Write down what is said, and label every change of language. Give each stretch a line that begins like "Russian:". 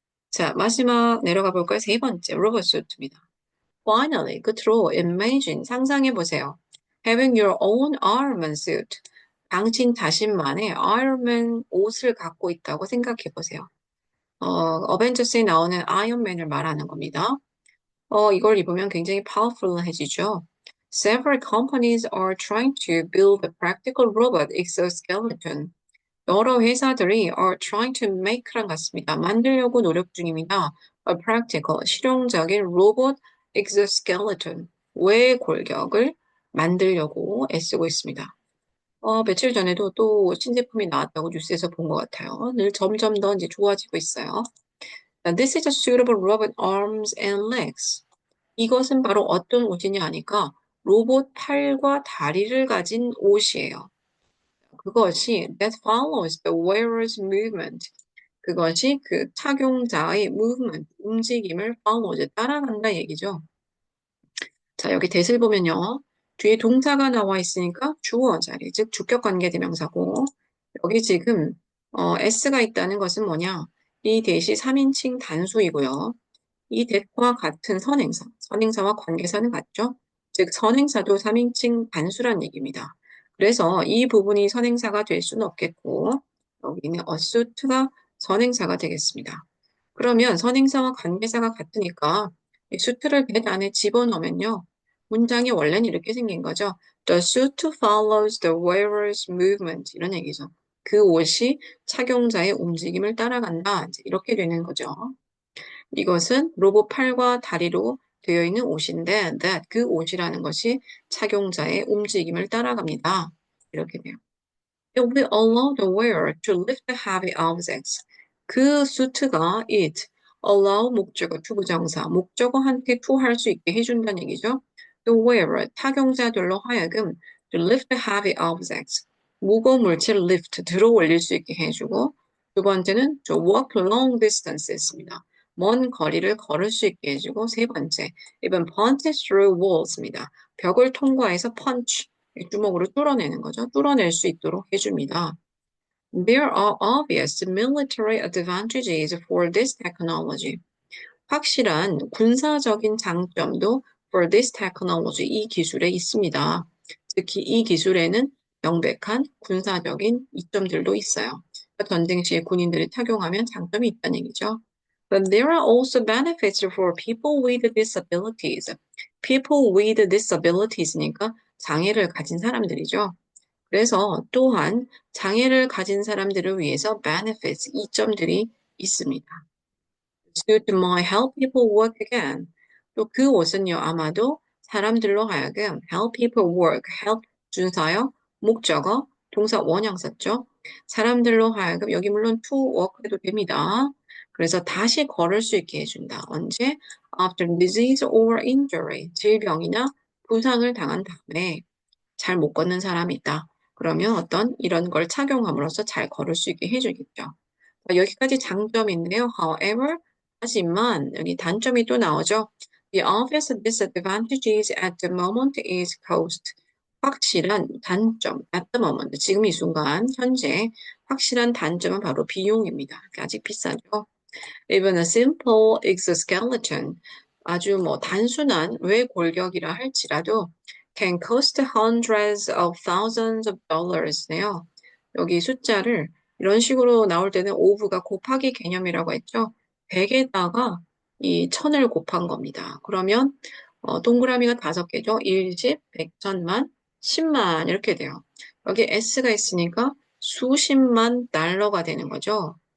Korean: 자, 마지막 내려가 볼까요? 세 번째, 로봇 수트입니다. Finally, 끝으로 imagine, 상상해 보세요.
English: Having your own Iron Man suit.
Korean: 당신 자신만의 아이언맨 옷을 갖고 있다고 생각해 보세요. 어벤져스에 나오는 아이언맨을 말하는 겁니다. 이걸 입으면 굉장히 powerful해지죠.
English: Several companies are trying to build a practical robot exoskeleton.
Korean: 여러 회사들이
English: are trying to make
Korean: 랑 같습니다. 만들려고 노력 중입니다.
English: A practical,
Korean: 실용적인 로봇 exoskeleton, 외 골격을 만들려고 애쓰고 있습니다. 며칠 전에도 또 신제품이 나왔다고 뉴스에서 본 것 같아요. 늘 점점 더 이제 좋아지고 있어요.
English: This is a suitable robot arms and legs.
Korean: 이것은 바로 어떤 옷이냐 하니까 로봇 팔과 다리를 가진 옷이에요.
English: 그것이 that follows the wearer's movement.
Korean: 그것이 그 착용자의 movement, 움직임을 follows, 따라간다 얘기죠. 자, 여기 대을 보면요. 뒤에 동사가 나와 있으니까 주어 자리, 즉 주격 관계 대명사고 여기 지금 s가 있다는 것은 뭐냐? 이 대시 3인칭 단수이고요. 이 that과 같은 선행사, 선행사와 관계사는 같죠? 즉 선행사도 3인칭 단수란 얘기입니다. 그래서 이 부분이 선행사가 될 수는 없겠고 여기는 assuit가 선행사가 되겠습니다. 그러면 선행사와 관계사가 같으니까 이 수트를 that 안에 집어넣으면요. 문장이 원래는 이렇게 생긴 거죠.
English: The suit follows the wearer's movement.
Korean: 이런 얘기죠. 그 옷이 착용자의 움직임을 따라간다. 이렇게 되는 거죠. 이것은 로봇 팔과 다리로 되어 있는 옷인데 that 그 옷이라는 것이 착용자의 움직임을 따라갑니다. 이렇게 돼요.
English: It will allow the wearer to lift heavy objects.
Korean: 그 수트가 it, allow 목적어, 투부정사, 목적어한테 to 할 수 있게 해준다는 얘기죠.
English: The wearer,
Korean: 착용자들로 하여금
English: to lift heavy objects.
Korean: 무거운 물체를 lift, 들어 올릴 수 있게 해주고 두 번째는
English: to walk long distances
Korean: 입니다. 먼 거리를 걸을 수 있게 해주고 세 번째,
English: even punch through walls
Korean: 입니다. 벽을 통과해서 punch, 주먹으로 뚫어내는 거죠. 뚫어낼 수 있도록 해줍니다.
English: There are obvious military advantages for this technology.
Korean: 확실한 군사적인 장점도
English: for this technology,
Korean: 이 기술에 있습니다. 특히 이 기술에는 명백한 군사적인 이점들도 있어요. 전쟁 시에 군인들이 착용하면 장점이 있다는 얘기죠.
English: But there are also benefits for people with disabilities. People with disabilities니까
Korean: 장애를 가진 사람들이죠. 그래서 또한 장애를 가진 사람들을 위해서 benefits, 이점들이 있습니다.
English: Suit might help people work again.
Korean: 또 그 옷은요, 아마도 사람들로 하여금
English: help people work,
Korean: help 준사역, 목적어, 동사 원형 썼죠. 사람들로 하여금 여기 물론
English: to work
Korean: 해도 됩니다. 그래서 다시 걸을 수 있게 해준다. 언제?
English: After disease or injury.
Korean: 질병이나 부상을 당한 다음에 잘 못 걷는 사람이 있다. 그러면 어떤 이런 걸 착용함으로써 잘 걸을 수 있게 해주겠죠. 여기까지 장점인데요. However, 하지만 여기 단점이 또 나오죠.
English: The obvious disadvantages at the moment is cost.
Korean: 확실한 단점,
English: at the moment,
Korean: 지금 이 순간, 현재 확실한 단점은 바로 비용입니다. 아직 비싸죠.
English: Even a simple exoskeleton,
Korean: 아주 뭐 단순한 외골격이라 할지라도
English: can cost hundreds of thousands of dollars네요.
Korean: 여기 숫자를 이런 식으로 나올 때는 오브가 곱하기 개념이라고 했죠. 100에다가 이 1000을 곱한 겁니다. 그러면 동그라미가 5개죠. 1, 10, 100, 1000만, 10만 이렇게 돼요. 여기 S가 있으니까 수십만 달러가 되는 거죠.